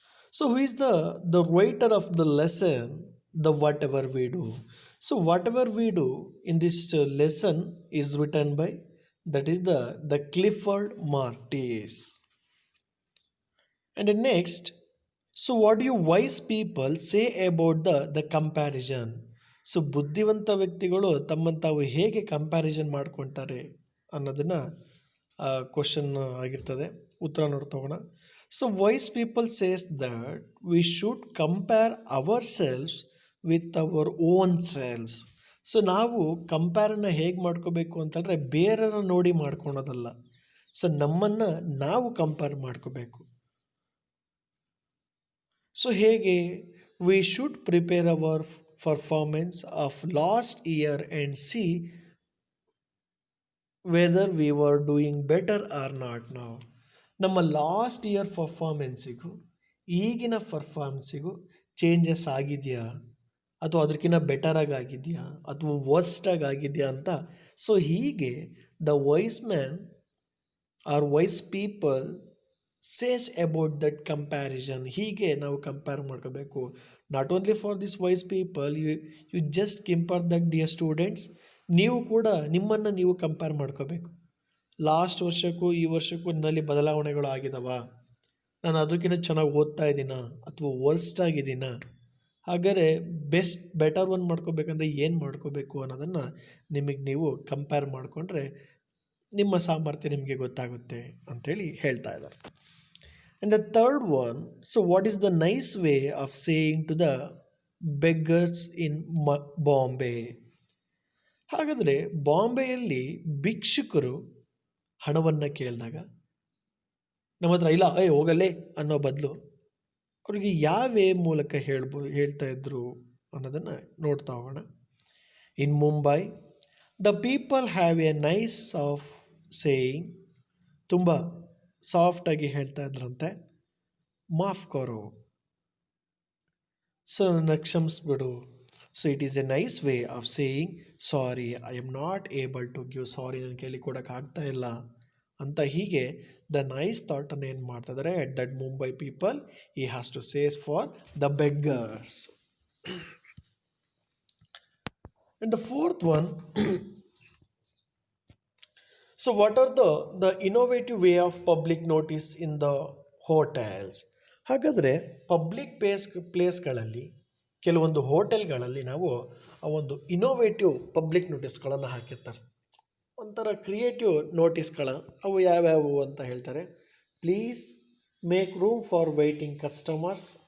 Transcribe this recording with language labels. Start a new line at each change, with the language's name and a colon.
English: So who is the writer of the lesson, the whatever we do? So whatever we do in this lesson is written by, that is the Clifford Martis. And the next, so what do you wise people say about the comparison?
Kannada: So ಬುದ್ಧಿವಂತ ವ್ಯಕ್ತಿಗಳು ತಮ್ಮನ್ನು ತಾವು ಹೇಗೆ comparison ಮಾಡ್ಕೊತಾರೆ ಅನ್ನೋದನ್ನು question ಆಗಿರ್ತದೆ. ಉತ್ತರ ನೋಡ್ತೋಗೋಣ.
English: So wise people says that we should compare ourselves with our own selves.
Kannada: So ನಾವು ಕಂಪೇರನ್ನು ಹೇಗೆ ಮಾಡ್ಕೋಬೇಕು ಅಂತಂದರೆ ಬೇರೆಯವ್ರನ್ನ ನೋಡಿ ಮಾಡ್ಕೊಳೋದಲ್ಲ. ಸೊ ನಮ್ಮನ್ನು ನಾವು ಕಂಪೇರ್ ಮಾಡ್ಕೋಬೇಕು. ಸೊ ಹೇಗೆ?
English: we should prepare our performance of last year and see whether we were doing better or not
Kannada: ನಾವು. ನಮ್ಮ ಲಾಸ್ಟ್ ಇಯರ್ ಪರ್ಫಾರ್ಮೆನ್ಸಿಗೂ ಈಗಿನ ಪರ್ಫಾರ್ಮೆನ್ಸಿಗೂ ಚೇಂಜಸ್ ಆಗಿದೆಯಾ, ಅಥವಾ ಅದಕ್ಕಿಂತ ಬೆಟರಾಗಿ ಆಗಿದೆಯಾ, ಅಥವಾ ವರ್ಸ್ಟಾಗಿ ಆಗಿದೆಯಾ ಅಂತ.
English: So ಹೀಗೆ the wise man or wise people says about that comparison.
Kannada: ಹೀಗೆ ನಾವು ಕಂಪೇರ್ ಮಾಡ್ಕೋಬೇಕು.
English: Not only for this wise people, you just compare that dear students.
Kannada: ನೀವು ಕೂಡ ನಿಮ್ಮನ್ನು ನೀವು ಕಂಪೇರ್ ಮಾಡ್ಕೋಬೇಕು. ಲಾಸ್ಟ್ ವರ್ಷಕ್ಕೂ ಈ ವರ್ಷಕ್ಕೂ ನನ್ನಲ್ಲಿ ಬದಲಾವಣೆಗಳು ಆಗಿದಾವ, ನಾನು ಅದಕ್ಕಿಂತ ಚೆನ್ನಾಗಿ ಓದ್ತಾ ಇದ್ದೀನಾ ಅಥವಾ ವರ್ಸ್ಟ್ ಆಗಿದ್ದೀನಾ, ಹಾಗಾದರೆ ಬೆಟರ್ ಒನ್ ಮಾಡ್ಕೋಬೇಕಂದ್ರೆ ಏನು ಮಾಡ್ಕೋಬೇಕು ಅನ್ನೋದನ್ನು ನಿಮಗೆ ನೀವು ಕಂಪೇರ್ ಮಾಡಿಕೊಂಡ್ರೆ ನಿಮ್ಮ ಸಾಮರ್ಥ್ಯ ನಿಮಗೆ ಗೊತ್ತಾಗುತ್ತೆ ಅಂಥೇಳಿ ಹೇಳ್ತಾ ಇದ್ದಾರೆ.
English: And the third one, so what is the nice way of saying to the beggars in Bombay?
Kannada: ಹಾಗಾದರೆ ಬಾಂಬೆಯಲ್ಲಿ ಭಿಕ್ಷುಕರು ಹಣವನ್ನು ಕೇಳಿದಾಗ ನಮ್ಮ ಹತ್ರ ಇಲ್ಲ, ಹೋಗಲ್ಲೇ ಅನ್ನೋ ಬದಲು ಅವರಿಗೆ ಯಾವ ವೇ ಮೂಲಕ ಹೇಳ್ತಾ ಇದ್ರು ಅನ್ನೋದನ್ನು ನೋಡ್ತಾ ಹೋಗೋಣ.
English: in Mumbai the people have a nice of saying,
Kannada: ತುಂಬ ಸಾಫ್ಟಾಗಿ ಹೇಳ್ತಾ ಇದ್ರಂತೆ,
Hindi: ಮಾಫ್ ಕರೋ,
English: so
Kannada: ನನ್ನ ಕ್ಷಮಿಸ್ಬಿಡು.
English: so it is a nice way of saying sorry, I am not able to give,
Kannada: ಸಾರಿ ನನ್ನ ಕೈಲಿ ಕೊಡೋಕೆ ಆಗ್ತಾ ಇಲ್ಲ ಅಂತ.
English: ಹೀಗೆ the nice ಥಾಟನ್ನು
Kannada: ಏನು ಮಾಡ್ತಾ ಇದ್ದಾರೆ
English: At that Mumbai people ಈ has to says for the beggars. And the fourth one, so what are the innovative way of public notice in the hotels?
Kannada: ಹಾಗಾದರೆ ಪಬ್ಲಿಕ್ ಪ್ಲೇಸ್ಗಳಲ್ಲಿ ಕೆಲವೊಂದು ಹೋಟೆಲ್ಗಳಲ್ಲಿ ನಾವು ಆ ಒಂದು ಇನೋವೇಟಿವ್ ಪಬ್ಲಿಕ್ ನೋಟಿಸ್ಗಳನ್ನು ಹಾಕಿರ್ತಾರೆ. ಒಂಥರ ಕ್ರಿಯೇಟಿವ್ ನೋಟಿಸ್ಗಳ ಅವು ಯಾವ್ಯಾವು ಅಂತ ಹೇಳ್ತಾರೆ.
English: Please make room for waiting customers.